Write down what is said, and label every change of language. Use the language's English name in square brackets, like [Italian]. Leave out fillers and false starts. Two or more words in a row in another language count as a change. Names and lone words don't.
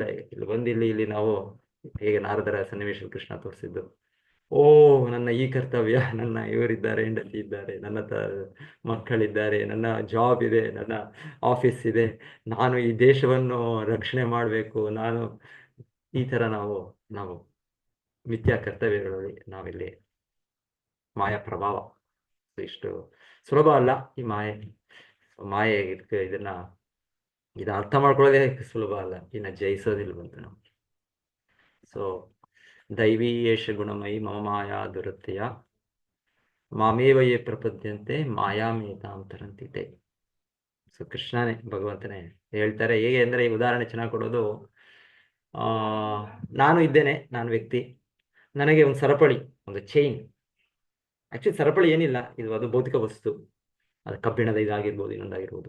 [Kannada] ಇಲ್ಲಿ ಬಂದು ಇಲ್ಲಿ ನಾವು ಹೇಗೆ ನಾರದರ ಸನ್ನಿವೇಶ ಕೃಷ್ಣ ತೋರಿಸಿದ್ದು, ಓ ನನ್ನ ಈ ಕರ್ತವ್ಯ, ನನ್ನ ಇವರಿದ್ದಾರೆ, ಹೆಂಡತಿ ಇದ್ದಾರೆ, ನನ್ನ ಮಕ್ಕಳಿದ್ದಾರೆ, ನನ್ನ ಜಾಬ್ ಇದೆ, ನನ್ನ ಆಫೀಸ್ ಇದೆ, ನಾನು ಈ ದೇಶವನ್ನು ರಕ್ಷಣೆ ಮಾಡಬೇಕು, ನಾನು ಈ ಥರ ನಾವು ಮಿಥ್ಯಾ ಕರ್ತವ್ಯಗಳಲ್ಲಿ ನಾವಿಲ್ಲಿ ಮಾಯಾ ಪ್ರಭಾವ. ಇಷ್ಟು ಸುಲಭ ಅಲ್ಲ ಈ ಮಾಯೆ ಇದನ್ನ ಅರ್ಥ ಮಾಡ್ಕೊಳ್ಳೋದೇ ಸುಲಭ ಅಲ್ಲ, ಇನ್ನು ಜಯಿಸೋದಿಲ್ಲ ಬಂತು ನಾವು. [Sanskrit] ಸೊ ದೈವೀ ಏಷ ಗುಣಮಯಿ ಮಮ ಮಾಯಾ ದುರತ್ಯಯ ಮಾಮೇವ ಯೇ ಪ್ರಪದ್ಯಂತೆ ಮಾಯಾಮೇತಾಂ ತರಂತಿತೆ. [Kannada] ಸೊ ಕೃಷ್ಣನೇ, ಭಗವಂತನೇ ಹೇಳ್ತಾರೆ. ಹೇಗೆ ಅಂದರೆ, ಈ ಉದಾಹರಣೆ ಚೆನ್ನಾಗಿ ಕೊಡೋದು, ನಾನು ಇದ್ದೇನೆ, ನಾನು ವ್ಯಕ್ತಿ, ನನಗೆ ಒಂದು ಸರಪಳಿ, ಒಂದು ಚೈನ್. ಆ್ಯಕ್ಚುಲಿ ಸರಪಳಿ ಏನಿಲ್ಲ, ಅದು ಭೌತಿಕ ವಸ್ತು, ಅದು ಕಬ್ಬಿಣದ ಇದಾಗಿರ್ಬೋದು, ಇನ್ನೊಂದಾಗಿರ್ಬೋದು.